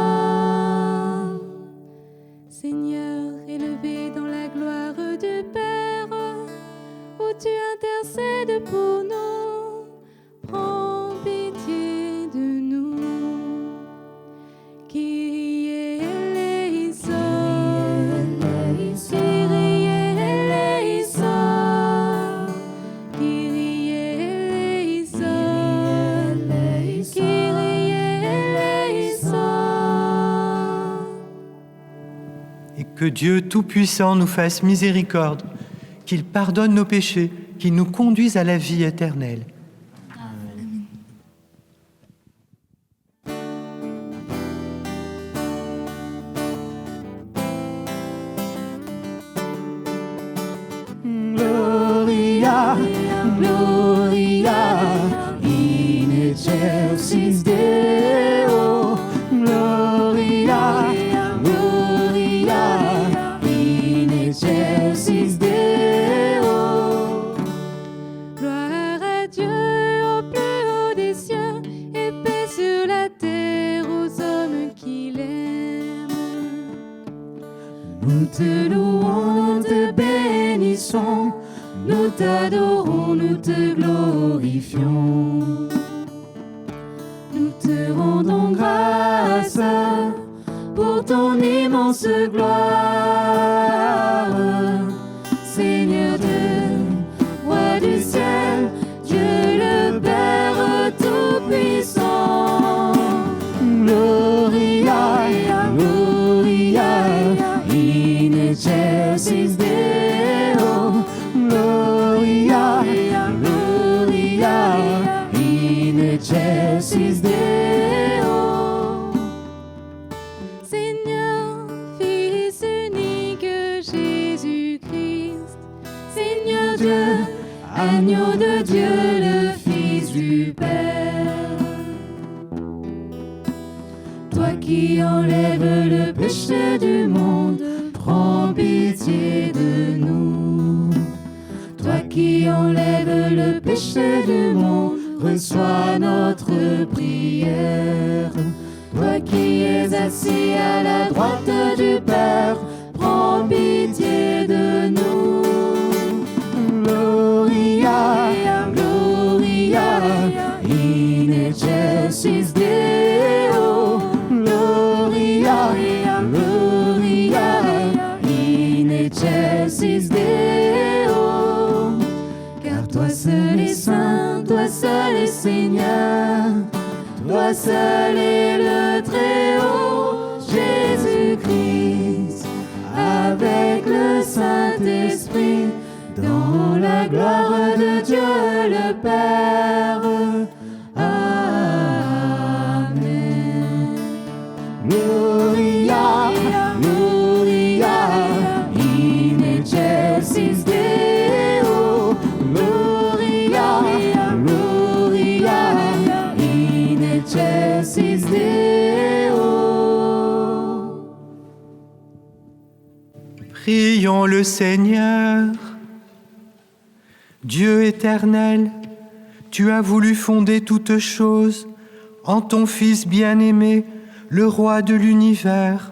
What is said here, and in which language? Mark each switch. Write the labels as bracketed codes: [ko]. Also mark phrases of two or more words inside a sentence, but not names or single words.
[fr] Seigneur, élevé dans la gloire du Père, où tu intercèdes pour nous, prends pitié de nous. [el] Κύριε ἐλέησον, Κύριε ἐλέησον, Κύριε ἐλέησον, Κύριε ἐλέησον. [fr] Et que Dieu Tout-Puissant nous fasse miséricorde, qu'il pardonne nos péchés, qu'il nous conduise à la vie éternelle. [la] Gloria, Gloria, in excelsis Deo. Gloria, Gloria, in excelsis Deo. [fr] Gloire à Dieu au plus haut des cieux, et paix sur la terre aux hommes qu'il aime. Nous te louons, nous te bénissons, nous t'adorons, nous te glorifions. Nous te rendons grâce pour ton immense gloire. Seigneur Dieu, roi du ciel, Dieu le Père Tout-Puissant. [la] Gloria, Gloria, in excelsis Deo. Gloria, Gloria, in excelsis Deo. [fr] Seigneur, Fils unique Jésus-Christ, Seigneur Dieu, Agneau de Dieu, le Fils du Père. Toi qui enlèves le péché du monde, prends pitié de nous. Toi qui enlèves le péché du monde, reçois notre prière. Toi qui es assis à la droite du Père, prends pitié de nous. [la] Gloria, Gloria, in excelsis Deo. Gloria, Gloria, in excelsis Deo. [fr] Car toi seul est saint, toi seul est Seigneur, toi seul est le Très-Haut, Jésus-Christ, avec le Saint-Esprit, dans la gloire de Dieu le Père. Amen. [la] Gloria, Gloria, in excelsis Deo. Gloria, Gloria, in excelsis Deo. [fr] Prions le Seigneur. Dieu éternel, tu as voulu fonder toutes choses en ton Fils bien-aimé, le roi de l'univers.